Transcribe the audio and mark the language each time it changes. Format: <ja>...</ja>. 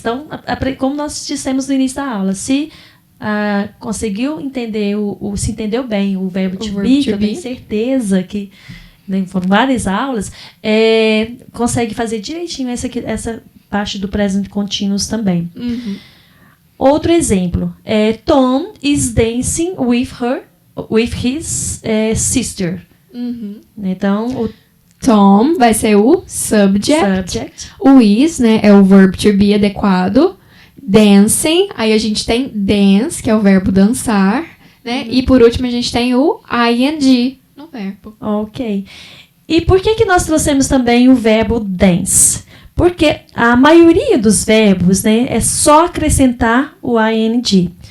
<pt>Então, como nós dissemos no início da aula, se conseguiu entender, se entendeu bem o verbo to be, que eu tenho certeza que foram várias aulas, consegue fazer direitinho essa parte do present continuous também. Outro exemplo,</pt> <en>Tom is dancing with his sister.</en> <pt>Então, o Tom vai ser o subject. O is, né, é o verbo to be adequado. Dancing, aí a gente tem dance, que é o verbo dançar, né? E por último a gente tem o ing no verbo. Ok. E por que nós trouxemos também o verbo dance? Porque a maioria dos verbos, né, é só acrescentar o ing.</pt>